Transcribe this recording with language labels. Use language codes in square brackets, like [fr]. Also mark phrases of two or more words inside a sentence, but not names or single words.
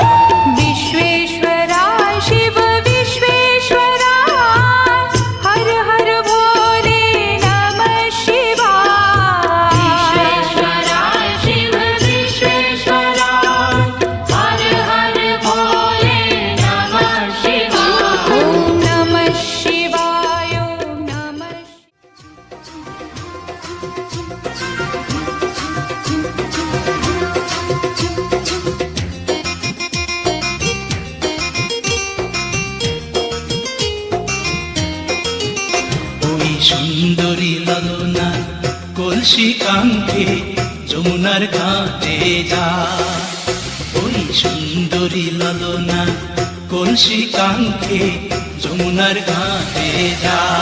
[sa] विश्वेश्वराय शिव विश्वेश्वराय हर हर भोले नमः शिवाय विश्वेश्वराय शिव विश्वेश्वराय हर हर भोले नमः शिवाय ॐ नमः शिवाय ॐ नमः [bn] ওই সুন্দরী ললনা কলসি কাঙ্ক্ষে যমুনার ঘাটে যা ওই সুন্দরী ললনা কলসি কাঙ্ক্ষে যমুনার ঘাটে যা